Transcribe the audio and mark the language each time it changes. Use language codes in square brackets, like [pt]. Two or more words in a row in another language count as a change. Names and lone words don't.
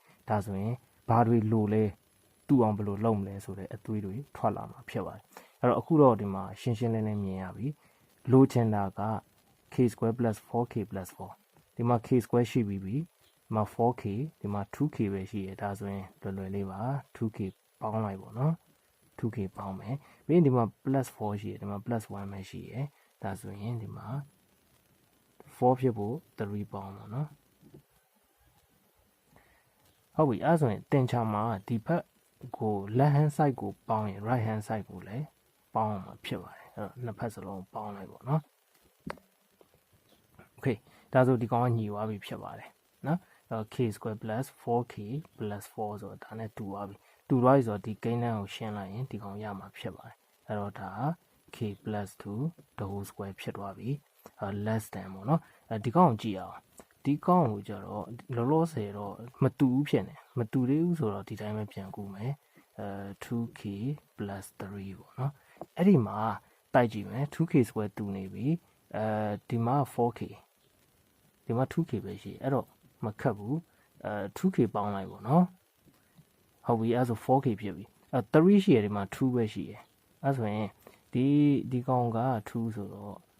[my] ဒါဆိုရင်ဘာတွေလိုလဲတူအောင်ဘယ်လိုလုပ်မလဲဆိုတဲ့အသွေးတွေထွက်လာမှာဖြစ်ပါတယ်အဲ့တော့အခုတော့ဒီမှာရှင်းရှင်းလင်းလင်းမြင်ရပြီလိုချင်တာက [en] k square plus 4k plus 4 [my] ဒီမှာ [en] k square [my] ရှိပြီးပြီဒီမှာ 4k ဒီမှာ 2k ပဲရှိရဒါဆိုရင်လွယ်လွယ်လေးပါ 2k ပေါင်းလိုက်ပေါ့နော် 2k ပေါင်းမယ်ပြီးရင်ဒီမှာ [en] plus 4 [my] ရှိရဒီမှာ [en] plus 1 [my] ပဲရှိရဒါဆိုရင်ဒီမှာ4ဖြစ်ဖို့3ပေါင်းပါနော် ဟုတ်ပြီအဲ့ဆိုရင်တင်ချာမှာဒီဘက်ကို [en] left hand side [my] ကိုပေါင်းရင် [en] right hand side [my] ကိုလည်းပေါင်းမှာဖြစ်ပါတယ်အဲ့တော့နှစ်ဖက်စလုံးပေါင်းလိုက်ပေါ့နော် okay ဒါဆိုဒီကောင်ကညီသွားပြီဖြစ်ပါတယ်နော်အဲ့ [en] k square plus 4k plus 4 [my] ဆိုတော့ဒါနဲ့တူသွားပြီတူသွားပြီဆိုတော့ဒီကိန်းတန်းကိုရှင်းလိုက်ရင်ဒီကောင်ရမှာဖြစ်ပါတယ်အဲ့တော့ဒါ [en] k plus 2 the whole square [my] ဖြစ်သွားပြီ [en] less than [my] ပေါ့နော်ဒီကောင်ကိုကြည့်အောင်ဒီကောင်ကိုကြတော့လောလောဆယ်တော့မတူ ဘူးဖြစ်နေမတူသေးဘူးဆိုတော့ဒီတိုင်းပဲပြန်ကူမယ် [en] 2k plus 3 [my] ပေါ့နော်အဲ့ဒီမှာတိုက်ကြည့်မယ် [en] 2k square [my] တူနေပြီဒီမှာ 4k ဒီမှာ 2k ပဲရှိအဲ့တော့မခတ်ဘူး2k ပေါင်းလိုက်ပေါ့နော်ဟုတ်ပြီအဲ့ဆို 4k ဖြစ်ပြီ3ရှိရဒီမှာ2ပဲရှိရအဲ့ဆိုရင်ဒီကောင်က2ဆိုတော့